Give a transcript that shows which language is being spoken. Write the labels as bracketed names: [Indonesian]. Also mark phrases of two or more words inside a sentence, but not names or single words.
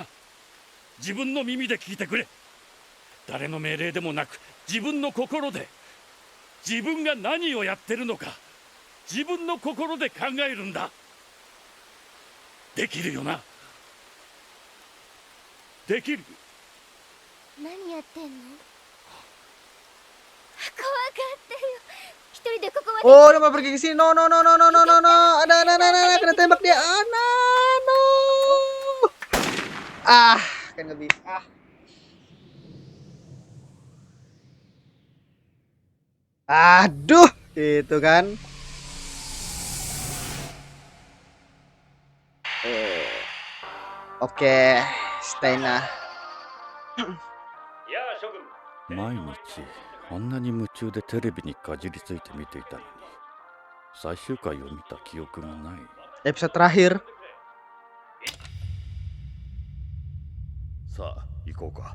[Japanese] 自分の耳で聞いてくれ。誰の命令でもなく自分の心で、自分が何をやってるのか自分の心で考えるんだ。できるよな？できる？何やってんの？怖がってるよ。一人でここまで。 [Indonesian] Oh, dia mau pergi ke sini. No. Ada kena tembak dia. Ah, no. Ah, kan nggak bisa. Aduh, gitu kan. Oke, Steina. [Japanese] 毎日あんなに夢中でテレビにかじりついて見ていたのに、最終回を見た記憶がない。 [Indonesian] Episode terakhir. [Japanese] さあ行こうか。